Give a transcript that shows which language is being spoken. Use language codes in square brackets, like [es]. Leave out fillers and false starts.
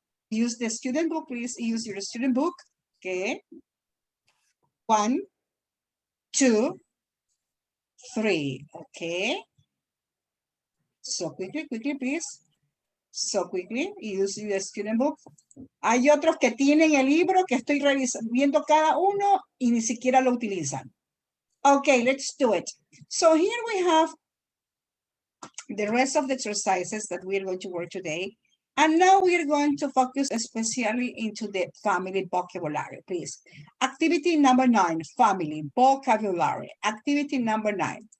[en] Use the student book, please. Use your student book. Okay. 1, 2, 3. Okay. So quickly, please. So quickly, use your student book. [es] Hay otros que tienen el libro que estoy viendo cada uno y ni siquiera lo utilizan. [en] Okay, let's do it. So here we have the rest of the exercises that we're going to work today. And now we are going to focus especially into the family vocabulary, please. Activity number 9, family vocabulary. Activity number 9.